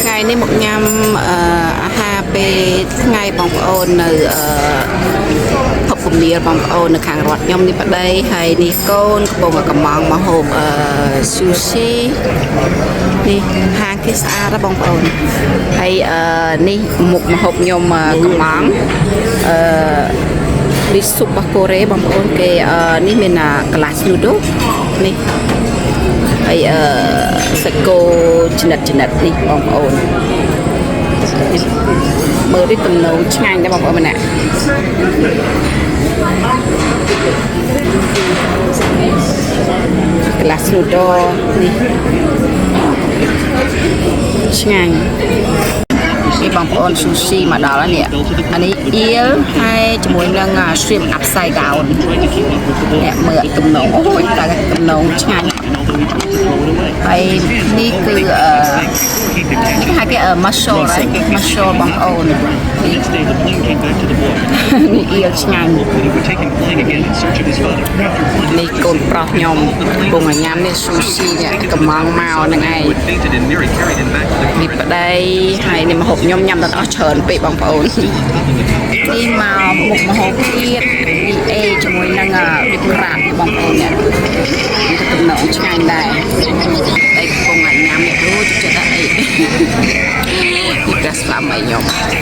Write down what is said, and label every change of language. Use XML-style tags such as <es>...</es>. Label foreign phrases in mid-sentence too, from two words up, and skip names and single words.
<km>នេះមកញ៉ាំអាហារពេលថ្ងៃបងប្អូននៅភពពមៀលបងប្អូននៅខាងរដ្ឋខ្ញុំនេះប្តីហើយនេះកូនកំពុងកំងមកហូបsushi នេះហាងគេស្អាតណាបងប្អូនហើយនេះមុខម្ហូបខ្ញុំកំង នេះស៊ុបរបស់កូរ៉េបងប្អូនគេនេះមាន</km> <en>glass noodle</en> <km>នេះហើយសាច់គោចំណិតនេះបងប្អូន មើលនេះទំនងឆ្ងាញ់ដែរបងប្អូនម្នាក់ក្លាសនូដូនេះឆ្ងាញ់នេះបងប្អូន sushi មកដល់ហើយនេះអានេះអៀលហើយជាមួយនឹង</km> <en>shrimp upside down</en> <km>អ្នកមើលទំនងអូយតែទំនងឆ្ងាញ់ហើយនេះគឺនេះគេហៅគេ mussel ហ្នឹង mussel បងប្អូននេះអៀលឆ្ងាញ់ នេះកូនប្រុសខ្ញុំកំពុងញ៉ាំនេះ sushi នេះកំងមកហ្នឹងឯងនេះប្តីហើយនេះម្ហូបខ្ញុំញ៉ាំដល់អស់ច្រើនពេកបងប្អូននេះមកមុខម្ហូបទៀតអេជាមួយនឹងវិក្រាតបងប្អូននេះទំនងឆ្ងាញ់ដែរតែកំពុងញ៉ាំនេះអូចិត្តអីពីកាស្លាមឲ្យខ្ញុំ</km>